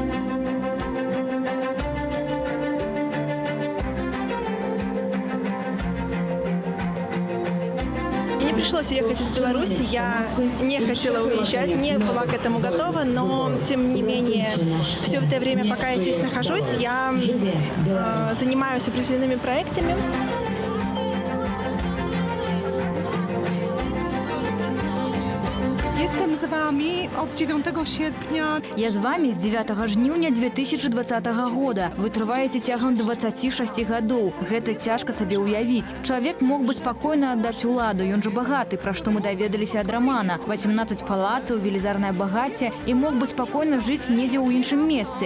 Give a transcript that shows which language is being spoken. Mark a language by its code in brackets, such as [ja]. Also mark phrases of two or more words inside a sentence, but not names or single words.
[ru] Мне пришлось уехать из Беларуси, я не хотела уезжать, не была к этому готова, но тем не менее все это время, пока я здесь нахожусь, я занимаюсь определенными проектами. [pl] Jestem z wami od 9 sierpnia. [be] Я з вами з 9 жніўня 2020 года. Вы трываеце цягам 26 гадоў. Гэта цяжка сабе ўявіць. Чалавек мог бы спакойна аддаць уладу. Ён жа багаты, пра што мы даведаліся ад рамана. 18 палацаў, велізарнае багацце і мог бы спакойна жыць недзе ў іншым месцы.